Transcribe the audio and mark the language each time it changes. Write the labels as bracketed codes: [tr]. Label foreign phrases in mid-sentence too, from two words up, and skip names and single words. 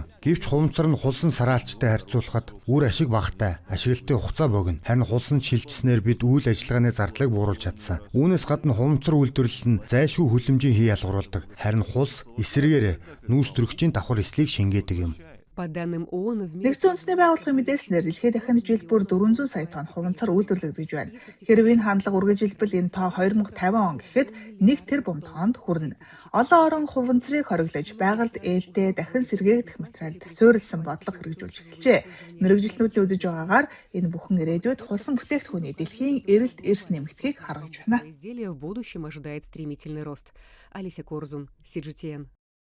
[mn] Гэвч хуванцар нь хулсан сараалчтай харьцуулахад үр ашиг багатай, ашиглалтын хугацаа богино. Харин хулсан шилжснээр бид үйл ажиллагааны зардлыг бууруулж чадсан. Үүнээс гадна хуванцар үйлдвэрлэл нь зайлшгүй хүлэмжийн хий ялгаруулдаг. Харин хулс эсрэгээр нүүрс төрөгчийн давхар эслийг шингээдэг юм. [ru] По данным ООН, в мире... [mn] Нэгдсэн үндэсний байгууллагын мэдээлснээр дэлхийд дахинд жил бүр 400 сая тонн хуванцар үйлдвэрлэгдэж байна. Хэрв энэ хандлага үргэлжилбэл энэ тоо 2050 он гэхэд 1 тэрбум тоннд хүрнэ. Олон орон хуванцрыг хориглож байгальд ээлтэй дахин сэргээгдэх материалд суурилсан бодлого хэрэгжүүлж эхэлжээ. Мэргэжилтнүүдийн үзэж байгаагаар энэ бүхэн ирээдүйд хулсан бүтээгдэхүүний дэлхийн эрэлт эрс нэмэгдэхийг харуулж байна. [ru] Изделия в будущем ожидает стремительный рост. Алися Корзун, CGTN.